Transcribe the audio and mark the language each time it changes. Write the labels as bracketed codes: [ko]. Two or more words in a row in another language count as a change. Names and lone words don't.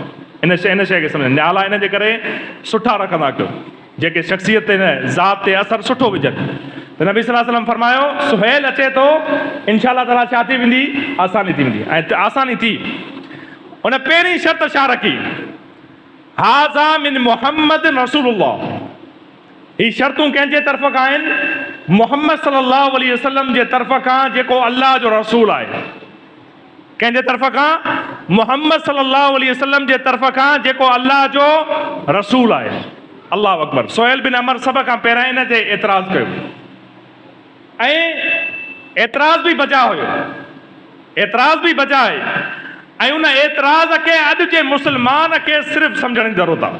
[sd] इन शइ खे सम्झ, नाला इन जे करे सुठा रखंदा कयो, जेके शख़्सियत ते न ज़ात ते असरु सुठो विझनि। त नबी [ar] صلى الله عليه وسلم [sd] फरमायो, सुहैल अचे थो, [ar] إن شاء الله تعالى [sd] छा थी वेंदी? आसानी थी वेंदी। ऐं आसानी थी। उन पहिरीं शर्त छा रखी? [ar] هذا من محمد رسول الله. [sd] ही शर्तूं कंहिंजे तरफ़ खां आहिनि? मुहम्मद [ar] صلى الله عليه وسلم [sd] जे तरफ़ खां, जेको अल्लाह जो रसूल आहे। कंहिंजे तरफ़ खां? मुहम्मद [ar] صلى الله عليه وسلم [sd] जे तरफ़ खां, जेको अल्लाह जो रसूल आहे। [ar] الله أكبر. [sd] सुहैल बिन अमर सभ खां पहिरियां इन ते एतिराज़ कयो, ऐं एतिराज़ बि बजा हुयो, एतिराज़ बि बजा आहे। ऐं उन एतिराज़ खे अॼु जे मुस्लमान खे सिर्फ़ु सम्झण जी ज़रूरत आहे।